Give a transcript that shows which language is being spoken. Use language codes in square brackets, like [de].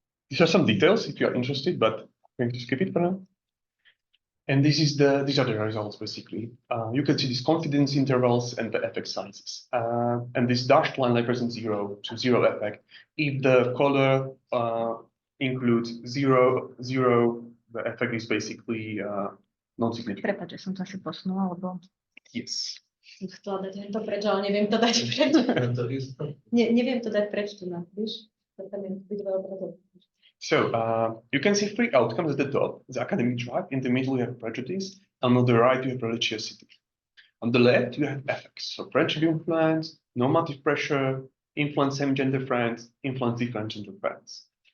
[en] These are some details if you are interested, but I'm going to skip it for now. And these are the results basically. You can see these confidence intervals and the effect sizes. And this dashed line represents 0 to 0 effect. If the color includes 0, 0, the effect is basically non-significant. [sk] Prepáč, že som to asi posunula, lebo [en] Yes. [sk] Som chcela dať to preč, ale neviem to dať preč. Neviem to dať preč tu na, víš? To tam je videa obrazov. [en] So you can see 3 outcomes at the top, the academic track. In the middle, you have prejudice. And on the right, you have religiosity. On the left, you have effects. So friendship influence, normative pressure, influence same-gender friends, influence different gender friends.